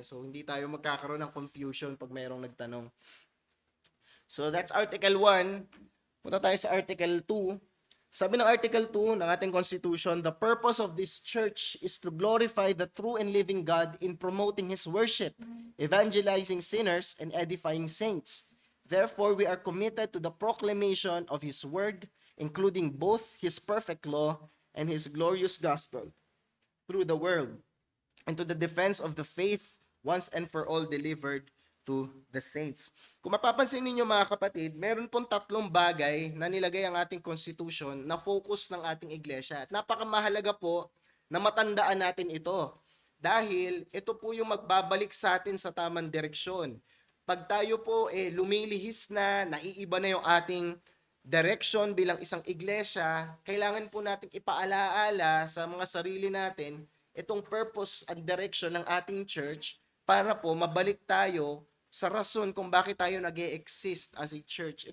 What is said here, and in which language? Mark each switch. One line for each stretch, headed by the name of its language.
Filipino: So hindi tayo magkakaroon ng confusion pag mayroong nagtanong.
English: So that's Article 1.
Filipino: Punta tayo sa Article 2. Sabi ng Article 2 ng ating Constitution,
English: the purpose of this church is to glorify the true and living God in promoting His worship, evangelizing sinners, and edifying saints. Therefore, we are committed to the proclamation of His word, including both His perfect law and His glorious gospel through the world, and to the defense of the faith once and for all delivered to the saints.
Filipino: Kung mapapansin ninyo, mga kapatid, meron pong 3 bagay na nilagay ang ating constitution na focus ng ating iglesia. At napakamahalaga po na matandaan natin ito. Dahil ito po yung magbabalik sa atin sa tamang direksyon. Pag tayo po lumilihis na, naiiba na yung ating direction bilang isang iglesia, kailangan po nating ipaalaala sa mga sarili natin itong
English: purpose and direction
Filipino: ng ating church para po mabalik tayo sa rason kung bakit tayo nag-e-exist as a church.